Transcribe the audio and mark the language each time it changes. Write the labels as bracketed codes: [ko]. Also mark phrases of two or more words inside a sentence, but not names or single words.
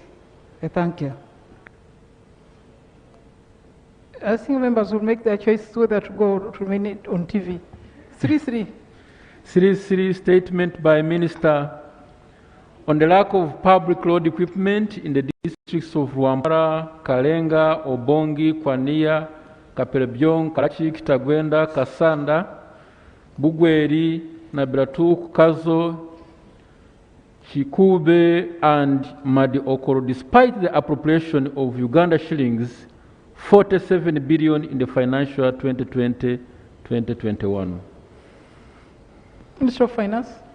[en] I thank you. I think members will make their choice whether to go to remain it on TV. 3.3 statement by Minister on the lack of public road equipment in the districts of Rwampara, Kalenga, Obongi, Kwania, Kaperebyong, Karachi, Kitagwenda, Kasanda, Bugweri, Nabiratu, Kazo, Chikube and Madi Okoro, despite the appropriation of Uganda shillings 47 billion in the financial 2020-2021. Minister of Finance.